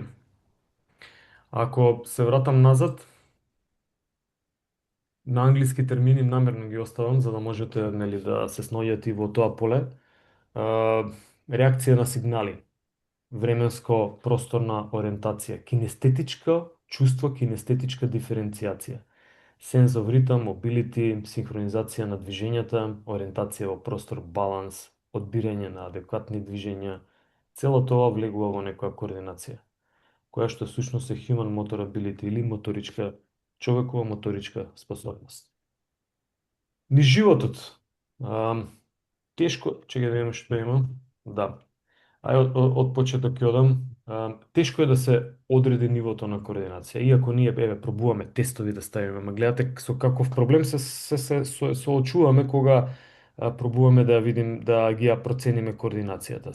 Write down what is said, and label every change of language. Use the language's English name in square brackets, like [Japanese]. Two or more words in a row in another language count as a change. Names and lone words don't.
[Macedonian] Ако се вратам назад, на англиски термини намерно ги оставам за да можете нели да се сноѓате и во тоа поле. Реакција на сигнали, временско-просторна ориентација, кинестетичко чувство, кинестетичка диференцијација, [English] sense of rhythm, mobility, [Macedonian] синхронизација на движењата, ориентација во простор, баланс, одбирање на адекватни движења, цело тоа влегува во некоја координација, која што сушност е [English] human motor ability [Macedonian] или моторичка, човекова моторичка способност. Ни животот, тешко, чекај да видам што има, да, од почеток ќе одам. Тешко е да се одреди нивото на координација, иако ние пробуваме тестови да ставиме, ма гледате со каков проблем се соочуваме кога пробуваме да видим да ги ја процениме координацијата.